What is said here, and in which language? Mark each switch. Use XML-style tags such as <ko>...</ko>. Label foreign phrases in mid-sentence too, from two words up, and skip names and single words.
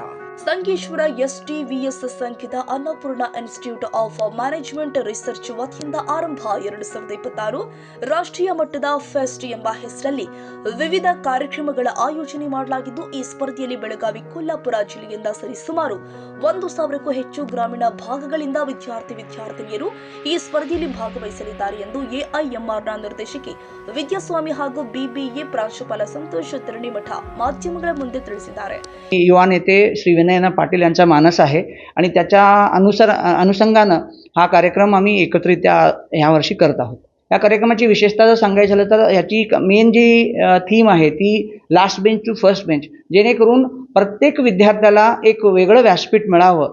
<kn>ಸಂಕೇಶ್ವರ ಎಸ್ಟಿವಿಎಸ್ ಸಂಖ್ಯೆದ ಅನ್ನಪೂರ್ಣ ಇನ್ಸ್ಟಿಟ್ಯೂಟ್ ಆಫ್ ಮ್ಯಾನೇಜ್ಮೆಂಟ್ ರಿಸರ್ಚ್ ವತಿಯಿಂದ ಆರಂಭ 2026 ರಾಷ್ಟ್ರೀಯ ಮಟ್ಟದ ಫೆಸ್ಟ್ ಎಂಬ ಹೆಸರಲ್ಲಿ ವಿವಿಧ ಕಾರ್ಯಕ್ರಮಗಳ ಆಯೋಜನೆ ಮಾಡಲಾಗಿದ್ದು, ಈ ಸ್ಪರ್ಧೆಯಲ್ಲಿ ಬೆಳಗಾವಿ, ಕೊಲ್ಲಾಪುರ ಜಿಲ್ಲೆಯಿಂದ ಸರಿಸುಮಾರು 1,000ಕ್ಕೂ ಹೆಚ್ಚು ಗ್ರಾಮೀಣ ಭಾಗಗಳಿಂದ ವಿದ್ಯಾರ್ಥಿನಿಯರು ಈ ಸ್ಪರ್ಧೆಯಲ್ಲಿ ಭಾಗವಹಿಸಲಿದ್ದಾರೆ ಎಂದು ಎಐಎಂಆರ್ನ ನಿರ್ದೇಶಕಿ ವಿದ್ಯಾಸ್ವಾಮಿ ಹಾಗೂ ಬಿಬಿಎ ಪ್ರಾಂಶುಪಾಲ ಸಂತೋಷ್ ತಿರಣಿಮಠ ಮಾಧ್ಯಮಗಳ ಮುಂದೆ ತಿಳಿಸಿದ್ದಾರೆ.</kn> <mr>युवा नेते श्री विनयना पाटील यांचा मानस आहे आणि त्याच्या अनुषंगानं हा कार्यक्रम आम्ही एकत्रित्या ह्या वर्षी करत आहोत. या कार्यक्रमाची विशेषता जर सांगायचं झालं तर याची मेन जी थीम आहे ती</mr> <en>last bench to first bench,</en> <mr>जेणेकरून प्रत्येक विद्यार्थ्याला एक वेगळं व्यासपीठ मिळावं.</mr>